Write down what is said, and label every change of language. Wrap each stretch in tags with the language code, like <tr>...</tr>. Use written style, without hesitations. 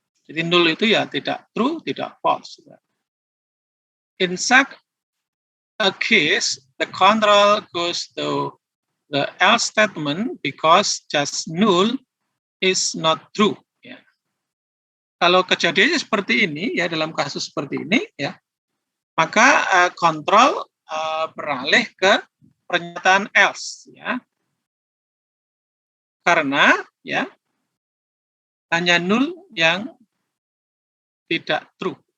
<id>Jadi nul itu ya tidak true, tidak false ya.</id> <en>In such a case, the control goes to the else statement because just null is not true.</en> <id>Ya. Kalau kejadiannya seperti ini, ya dalam kasus seperti ini, ya maka kontrol beralih ke pernyataan else, ya. Karena ya hanya null yang tidak true.</id>